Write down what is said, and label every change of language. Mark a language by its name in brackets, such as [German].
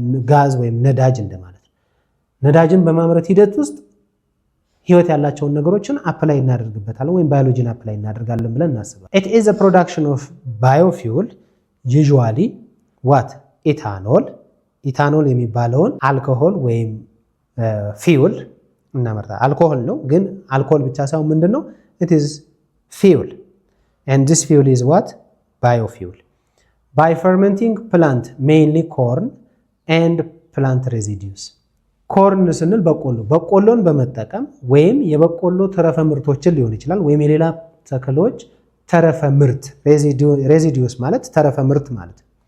[Amharic] ጋዝ ወይም ነዳጅ እንደማለት ነው። ነዳጅን በማምረት ሂደት ውስጥ ህይወት ያላቸውን ነገሮችን አፕላይ እናደርግበታለን ወይም ባዮሎጂን አፕላይ እናደርጋለን ብለን እናስባለን። [English] it is a production of biofuel usually what [Amharic] ኢታኖል የሚባለውን አልኮሆል ወይም ፊውል እናመርታለን። አልኮሆል ነው ግን አልኮሆል ብቻ ሳይሆን ምንድነው? [English] it is fuel and this fuel is what? biofuel by fermenting plant mainly corn and plant residues። [Amharic] ኮርን ስንል በቆሎን በመጠቀም ወይም የበቆሎ ተረፈ ምርቶችን ሊሆን ይችላል ወይም የሌላ ተክሎች ተረፈ ምርት ሬዚዲዩስ ማለት ተረፈ ምርት ማለት